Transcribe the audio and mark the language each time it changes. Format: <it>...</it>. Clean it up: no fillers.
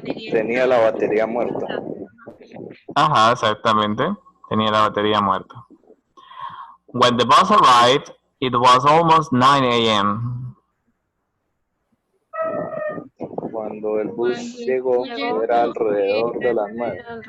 <es>Tenía la batería muerta. Ajá, exactamente. Tenía la batería muerta.</es> <en>When the bus arrived, it was almost 9 a.m.</en> <es>Cuando el bus llegó, era alrededor de las 9.</es>